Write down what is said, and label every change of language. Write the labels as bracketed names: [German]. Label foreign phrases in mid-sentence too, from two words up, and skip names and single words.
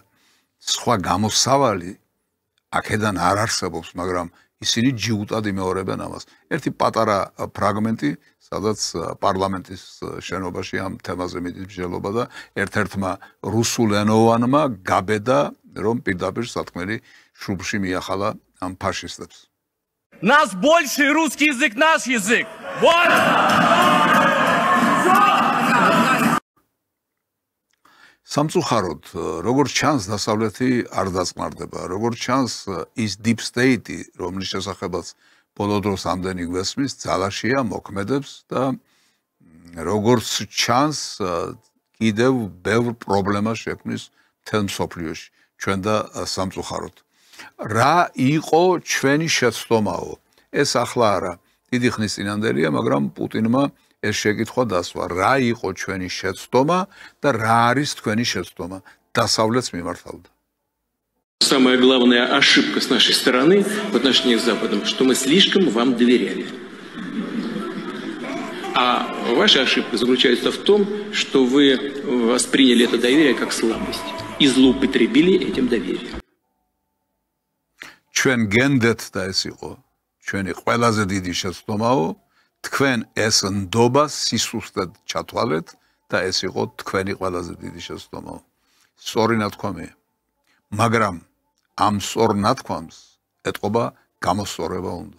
[Georgian] სხვა გამოსავალი აქედან არ არსებობს, მაგრამ ისინი ჯიუტად იმეორებენ ამას. ერთი პატარა ფრაგმენტი, სადაც პარლამენტის შენობაში ამ თემაზე მიდის მსჯელობა და ერთ-ერთმა რუსულენოვანმა გაბედა, რომ პირდაპირ სათქმელი შუბში მიახალა ამ ფაშისტებს. [Russian] Нас больше русский язык, наш язык. Вот! [Georgian] სამწუხაროდ, როგორც ჩანს, დასავლეთი არ დაწყნარდება. როგორც ჩანს, ის [English] deep state, [Georgian] რომლის შესახებაც ბოლო დროს ამდენი გვესმის, ძალაშია, მოქმედებს და როგორც ჩანს, კიდევ ბევრ პრობლემას შექმნის მთელ მსოფლიოში, ჩვენ და სამწუხაროდ. რა იყო ჩვენი შეცდომაო? ეს ახლა არა, დიდი ხნის წინანდელია, მაგრამ პუტინმა ეს შეკითხვა დასვა, რა იყო ჩვენი შეცდომა და რა არის თქვენი შეცდომა? დასავლეთს მიმართავდა. [Russian] Самая главная ошибка с нашей стороны в отношении с Западом, что мы слишком вам доверяли. А ваша ошибка заключается в том, что вы восприняли это доверие как слабость и злоупотребили этим доверием. [Georgian] ჩვენ გენდეთ და ეს იყო ჩვენი ყველაზე დიდი შეცდომაო, თქვენ ეს ნდობა სისუსტედ ჩათვალეთ და ეს იყო თქვენი ყველაზე დიდი შეცდომაო. სწორი ნათქვამია. მაგრამ ამ სწორ ნათქვამს ეტყობა გამოსწორება უნდა.